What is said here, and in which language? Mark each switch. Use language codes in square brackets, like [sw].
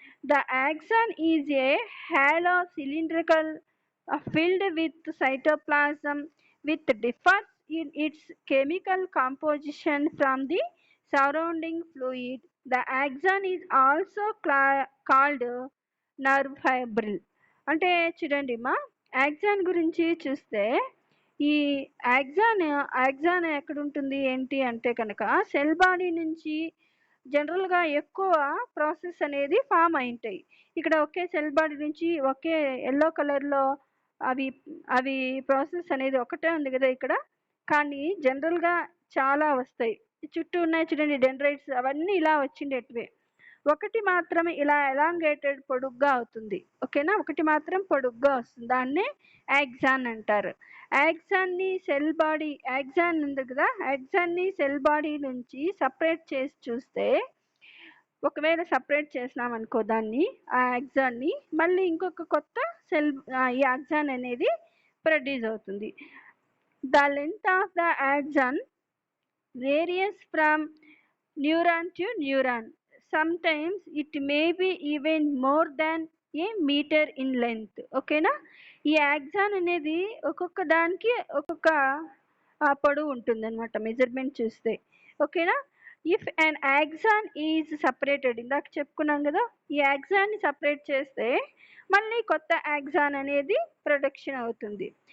[en] The axon is a halo cylindrical filled with cytoplasm which differs in its chemical composition from the surrounding fluid. The axon is also called nerve fibril. [te] అంటే చూడండి మా axon గురించి చూస్తే ఈ axon ఎక్కడ ఉంటుంది ఏంటి అంటే కనుక సెల్ బాడీ నుంచి జనరల్గా ఎక్కువ ప్రాసెస్ అనేది ఫామ్ అయింటాయి. ఇక్కడ ఒకే సెల్ బాడీ నుంచి ఒకే ఎల్లో కలర్లో అవి అవి ప్రాసెస్ అనేది ఒకటే ఉంది కదా ఇక్కడ, కానీ జనరల్గా చాలా వస్తాయి. చుట్టూ ఉన్నాయి చూడండి డెండ్రైట్స్, అవన్నీ ఇలా వచ్చిండేటివే. ఒకటి మాత్రమే ఇలా ఎలాంగేటెడ్ పొడుగ్గా అవుతుంది, ఓకేనా. ఒకటి మాత్రం పొడుగ్గా వస్తుంది, దాన్నే యాక్సాన్ అంటారు. యాక్సాన్ని సెల్ బాడీ యాక్సాన్ ఉంది కదా, యాక్సాన్ని సెల్ బాడీ నుంచి సపరేట్ చేసి చూస్తే ఒకవేళ సపరేట్ చేసినాం అనుకో దాన్ని ఆ యాక్సాన్ని, మళ్ళీ ఇంకొక కొత్త సెల్ ఈ యాక్సాన్ అనేది ప్రొడ్యూస్ అవుతుంది. [en] The length of the axon varies from neuron to neuron. sometimes it may be even more than a meter in length, ఓకేనా. [te] ఈ యాక్సాన్ అనేది ఒక్కొక్క దానికి ఒక్కొక్క పొడవు ఉంటుంది అనమాట మెజర్మెంట్ చూస్తే, ఓకేనా. [en] if an axon is separated, [te] ఇందాక చెప్పుకున్నాం కదా, ఈ యాక్సాన్ని సపరేట్ చేస్తే మళ్ళీ కొత్త యాక్సాన్ అనేది ప్రొడక్షన్ అవుతుంది.